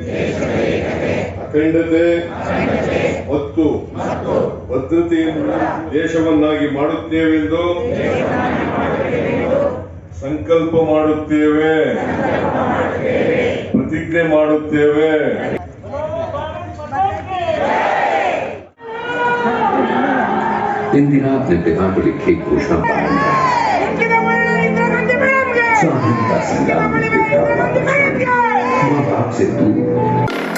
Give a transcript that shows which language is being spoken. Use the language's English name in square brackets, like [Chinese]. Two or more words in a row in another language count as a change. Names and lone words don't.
[Kannada] ಅಖಂಡತೆ ಮತ್ತು ಭದ್ರತೆಯನ್ನು ದೇಶವನ್ನಾಗಿ ಮಾಡುತ್ತೇವೆಂದು ಸಂಕಲ್ಪ ಮಾಡುತ್ತೇವೆ, ಪ್ರತಿಜ್ಞೆ ಮಾಡುತ್ತೇವೆ. [Hindi] इन दिनों अपने पिता को लिखी घोषणा पालूंगा। स्वाधीनता संग्राम में माँ बाप से दूर